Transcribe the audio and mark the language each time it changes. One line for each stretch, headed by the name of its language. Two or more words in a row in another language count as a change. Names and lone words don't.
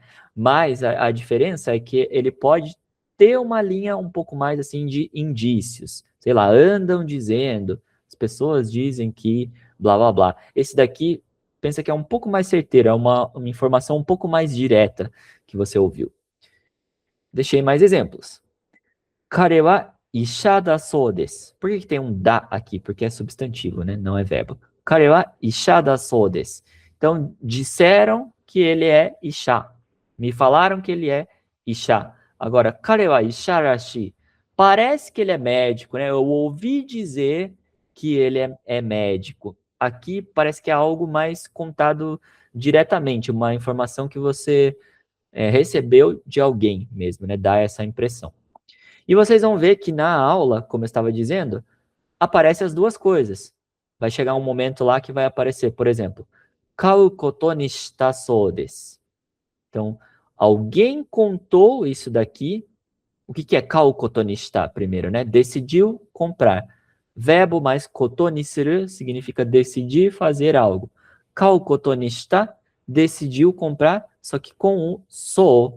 Portuguese: Mas a diferença é que ele pode ter uma linha um pouco mais assim de indícios. Sei lá, andam dizendo, as pessoas dizem que blá blá blá. Esse daqui pensa que é um pouco mais certeiro, é uma informação um pouco mais direta que você ouviu. Deixei mais exemplos.
Japanese: 彼は医者だそうです.
Portuguese: Por que tem um da aqui? Porque é substantivo, né? Não é verbo.
Japanese: 彼は医者だそうです.
Portuguese: Então, disseram que ele é isha. Me falaram que ele é isha. Agora,
Japanese: 彼は医者らしい.
Portuguese: Parece que ele é médico, né? Eu ouvi dizer que ele é médico. Aqui parece que é algo mais contado diretamente, uma informação que você recebeu de alguém mesmo, né? Dá essa impressão. E vocês vão ver que na aula, como eu estava dizendo, aparecem as duas coisas. Vai chegar um momento lá que vai aparecer, por exemplo,
Japanese: 買うことにしたそうです.
Portuguese: Então, alguém contou isso daqui. O que é
Japanese: 買うことにした
Portuguese: primeiro, né? Decidiu comprar. Verbo mais
Japanese: ことにする
Portuguese: significa decidir fazer algo.
Japanese: 買うことにした,
Portuguese: decidiu comprar, só que com o sou.